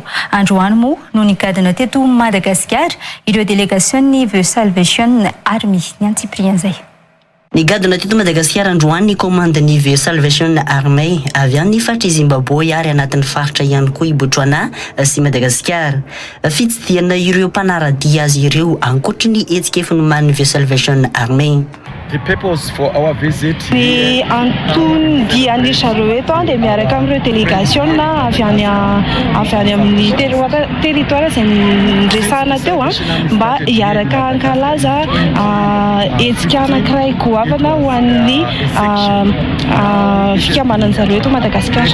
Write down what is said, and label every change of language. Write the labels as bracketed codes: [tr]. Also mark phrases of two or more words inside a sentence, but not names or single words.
[mg] Androany moa no nigadina teto Madagasikara ireo délégation-ny The Salvation Army. Ny gadona teto Madagasikara androany ny commande-ny The Salvation Army avy any faritra Zimbabwe ary anatin'ny faritra ihany koa i Botswana sy Madagasikara. Fitsidiana ireo mpanaradia azy ireo ankoatra ny hetsika efa noman'ny The Salvation Army. [en] The purpose for our visit [mg] ny antony dian'ny zareo eto dia miaraka amin'ireo délégation avy any amin'ny territoire izay niresahana teo mba hiaraka hankalaza hetsika anankiray goavana ho an'ny fikambanany zareo eto Madagasikara.